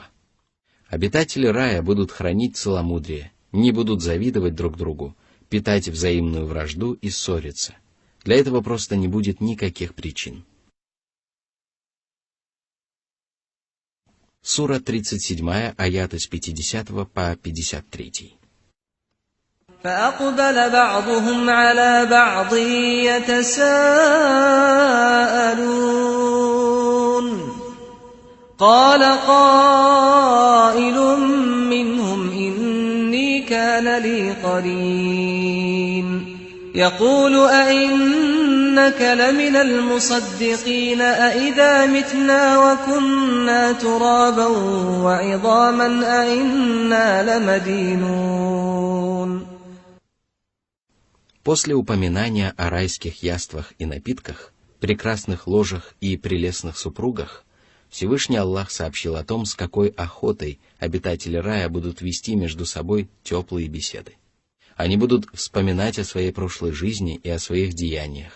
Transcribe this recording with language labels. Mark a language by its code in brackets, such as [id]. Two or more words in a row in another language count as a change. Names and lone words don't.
[ru] Обитатели рая будут хранить целомудрие, не будут завидовать друг другу, питать взаимную вражду и ссориться. Для этого просто не будет никаких причин. Сура 37, аяты с 50 по 53. [ar] فأقبل بعضهم على بعض يتساءلون قال قائل منهم إني كان لي قرين يقول أئنك لمن المصدقين أئذا متنا وكنا ترابا وعظاما أئنا لمدينون. [ru] После упоминания о райских яствах и напитках, прекрасных ложах и прелестных супругах, Всевышний Аллах сообщил о том, с какой охотой обитатели рая будут вести между собой теплые беседы. Они будут вспоминать о своей прошлой жизни и о своих деяниях.